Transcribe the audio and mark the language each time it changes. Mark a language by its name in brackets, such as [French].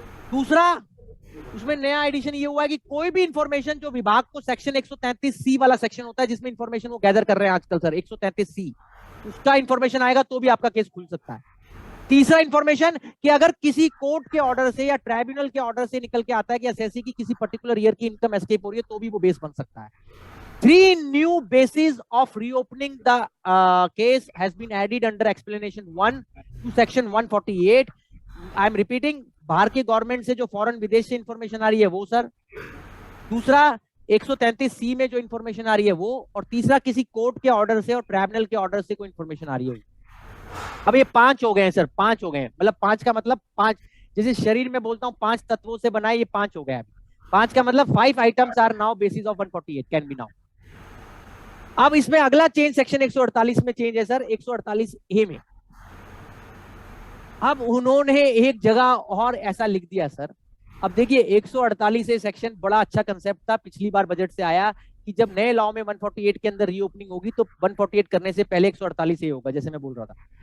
[Hindi] दूसरा, उसमें नया एडिशन ये हुआ है कि कोई भी इंफॉर्मेशन जो विभाग को सेक्शन 133C वाला सेक्शन होता है जिसमें इंफॉर्मेशन वो गैदर कर रहे हैं आजकल सर, 133C, उसका इंफॉर्मेशन आएगा तो भी आपका केस खुल सकता है। तीसरा इंफॉर्मेशन कि अगर किसी कोर्ट के ऑर्डर से या ट्राइब्यूनल के ऑर्डर से निकल के आता है कि एसएससी की किसी पर्टिकुलर ईयर की इनकम एस्केप हो रही है तो भी वो बेस बन सकता है। [English] 3 new bases of reopening the case has been added under explanation 1 to section 148. I am repeating, [Hindi] बाहर के गवर्नमेंट से जो फॉरेन विदेश से इंफॉर्मेशन आ रही है वो सर, दूसरा 133C में जो इंफॉर्मेशन आ रही है वो, और तीसरा किसी कोर्ट के ऑर्डर से और ट्राइब्यूनल के ऑर्डर से कोई इंफॉर्मेशन आ रही है। अब ये 5 हो गए हैं सर, 5 हो गए हैं, मतलब 5 का मतलब 5, जैसे शरीर में बोलता हूँ 5 तत्वों से बना है, ये 5 हो गया। [English] 5 [Hindi] का मतलब [English] 5 items are now basis of 148 can be now। [Hindi] अब इसमें अगला चेंज सेक्शन 148 में चेंज है सर, 148A में। अब उन्होंने एक जगह और ऐसा लिख दिया सर, अब देखिए 148A सेक्शन बड़ा अच्छा कंसेप्ट था, पिछली बार बजट से आया कि जब नए लॉ में 148 के अंदर रीओपनिंग होगी तो 148 करने से पहले 148A होगा, जैसे मैं बोल रहा था।